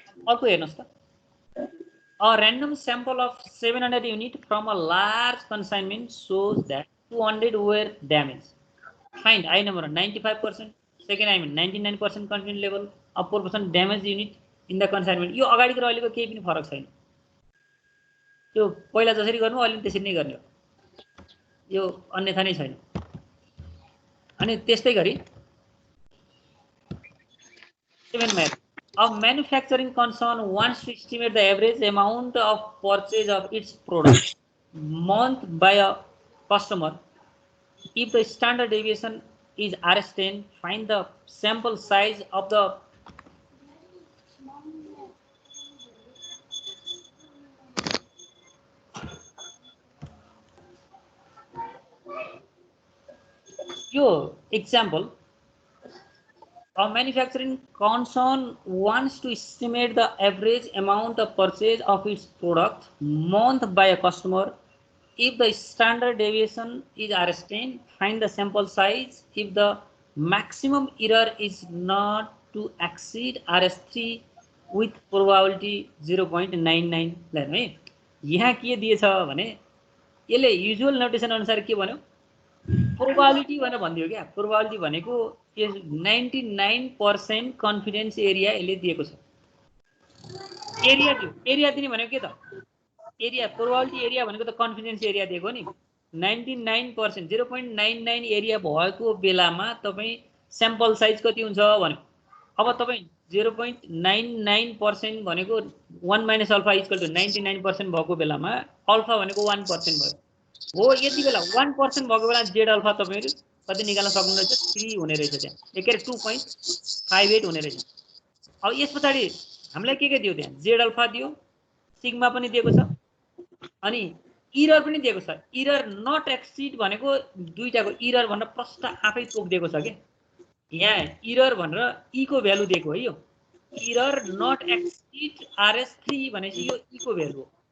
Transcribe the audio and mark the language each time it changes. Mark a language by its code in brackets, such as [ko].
[ne] अर्को हेर्नुस् त [en] A random sample of 700 units from a large consignment shows that 200 were damaged. Find I number 95%, second I mean 99% confidence level, a 4% damaged unit in the consignment. [ne] यो अगाडिको र अहिलेको केही पनि फरक छैन त्यो पहिला जसरी गर्नु अहिले त्यसरी नै गर्ने हो यो अन्यथा नै छैन अनि त्यस्तै गरी 7 मा [en] A manufacturing concern wants to estimate the average amount of purchase of its product month by a customer. If the standard deviation is R10, find the sample size of the your example. A manufacturing concern wants to estimate the average amount of purchase of its product month by a customer. If the standard deviation is R10, find the sample size. If the maximum error is not to exceed RS3 with probability 0.99. [ne] है यहाँ के दिएछ भने यसले usual notation अनुसार के भन्यो probability भनेर भन्दियो क्या प्रोबेबिलिटी भनेको 99% कन्फिडेन्स एरिया यसले दिएको छ एरिया दिने भनेको के त एरिया प्रोबेबिलिटी एरिया भनेको त कन्फिडेन्स एरिया दिएको नि 99% 0.99 एरिया भएको बेलामा तपाई स्याम्पल साइज कति हुन्छ भन्यो अब तपाईँ 0.99% भनेको 1 माइनस अल्फा इक्वल टु 99% भएको बेलामा अल्फा भनेको 1% भयो हो। यति बेला 1% भएको बेला जेड अल्फा तपाईँहरू कति निकाल्न सक्नुहुन्छ? 3 हुने रहेछ त्यहाँ, के अरे 2.58 हुने रहेछ। अब यस पछाडि हामीलाई के दियो? त्यहाँ जेड अल्फा दियो, सिग्मा पनि दिएको छ, अनि इरर पनि दिएको छ। इरर नट एक्सिड भनेको दुईटाको इरर भनेर प्रश्न आफै तोकिदिएको छ के यहाँ इरर भनेर ई को भ्यालु दिएको है। यो इरर नट एक्सिड RS3 भनेपछि यो ई को भ्यालु हो।